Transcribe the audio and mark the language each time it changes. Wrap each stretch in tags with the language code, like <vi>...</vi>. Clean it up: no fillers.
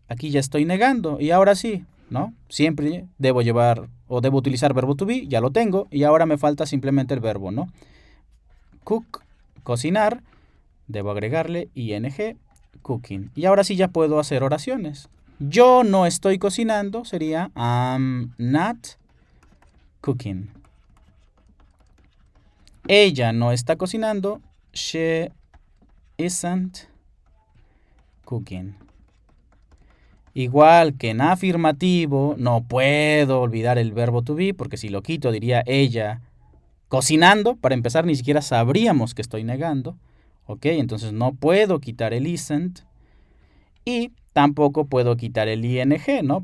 <es>Aquí ya estoy negando y ahora sí, ¿no? Siempre debo llevar o debo utilizar verbo to be, ya lo tengo y ahora me falta simplemente el verbo, ¿no? Cook, cocinar, debo agregarle ing, cooking. Y ahora sí ya puedo hacer oraciones. Yo no estoy cocinando, sería</es> <en>I'm not cooking.</en> <es>Ella no está cocinando,</es> <en>she isn't cooking.</en> <es>Igual que en afirmativo, no puedo olvidar el verbo to be, porque si lo quito diría ella cocinando. Para empezar, ni siquiera sabríamos que estoy negando. ¿Ok? Entonces no puedo quitar el isn't. Y tampoco puedo quitar el ing, ¿no?</es>